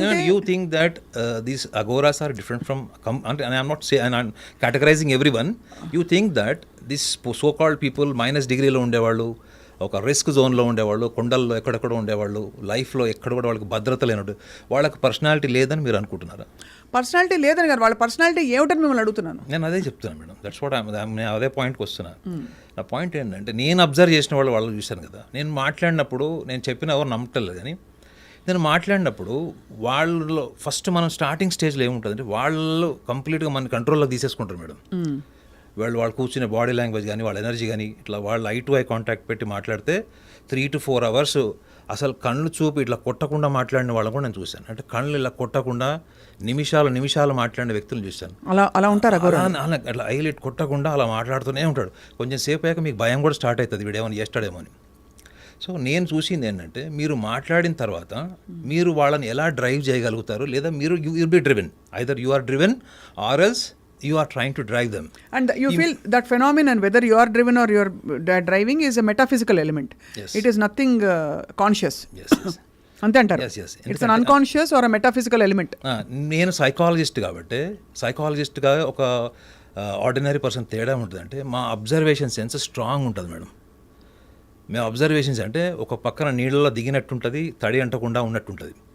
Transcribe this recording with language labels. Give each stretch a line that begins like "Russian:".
English: You think that these agoras are different from, and I'm not saying, and I'm categorizing everyone. You think that this so-called people minus degree
Telugu: లో ఉండేవాళ్ళు, ఒక risk జోన్లో ఉండేవాళ్ళు, కొండల్లో ఎక్కడెక్కడ ఉండేవాళ్ళు, లైఫ్లో ఎక్కడ కూడా వాళ్ళకి భద్రత లేనట్టు, వాళ్ళకి పర్సనాలిటీ లేదని మీరు అనుకుంటున్నారా? పర్సనాలిటీ లేదని కాదు, వాళ్ళ పర్సనాలిటీ ఏమిటని మిమ్మల్ని అడుగుతున్నాను. నేను అదే చెప్తున్నాను మేడం, దట్స్ వాట్ నేను అదే పాయింట్కి వస్తున్నాను. నా పాయింట్ ఏంటంటే, నేను అబ్జర్వ్ చేసిన వాళ్ళు చూశాను కదా, నేను మాట్లాడినప్పుడు, నేను చెప్పిన ఎవరు నమ్మటలేదు, కానీ నేను మాట్లాడినప్పుడు వాళ్ళు ఫస్ట్ మనం స్టార్టింగ్ స్టేజ్లో ఏముంటుందంటే, వాళ్ళు కంప్లీట్గా మన కంట్రోల్లో తీసేసుకుంటారు మేడం. వాళ్ళు కూర్చునే బాడీ లాంగ్వేజ్ కానీ, వాళ్ళ ఎనర్జీ కానీ, ఇట్లా వాళ్ళు ఐ టు ఐ కాంటాక్ట్ పెట్టి మాట్లాడితే 3 to 4 hours అసలు కళ్ళు చూపి ఇట్లా కొట్టకుండా మాట్లాడిన వాళ్ళని కూడా నేను చూశాను. అంటే కళ్ళు ఇలా కొట్టకుండా నిమిషాలు మాట్లాడిన వ్యక్తులను చూశాను. అలా ఉంటారు అట్లా ఐలైట్ కొట్టకుండా అలా మాట్లాడుతూనే ఉంటాడు. కొంచెం సేపు అయ్యాక మీకు భయం కూడా స్టార్ట్ అవుతుంది, వీడేమని చేస్తాడేమో అని. సో నేను చూసింది ఏంటంటే, మీరు మాట్లాడిన తర్వాత మీరు వాళ్ళని ఎలా డ్రైవ్ చేయగలుగుతారు, లేదా మీరు
English: You be driven, either you are driven or else you are trying to drive them, and you feel that phenomenon, whether you are driven or you are driving, is a metaphysical element. Yes. It is nothing conscious. Yes, yes.
Telugu: ante antaru.
English: Yes. It's an unconscious or a metaphysical element.
Telugu: నేను psychologist కాబట్టి, సైకాలజిస్ట్గా ఒక ordinary person తేడా ఉంటుందంటే, మా observation sense strong ఉంటుంది madam. మేము observations అంటే ఒక పక్కన నీళ్ళలో దిగినట్టుంటుంది, తడి అంటకుండా ఉన్నట్టుంటుంది.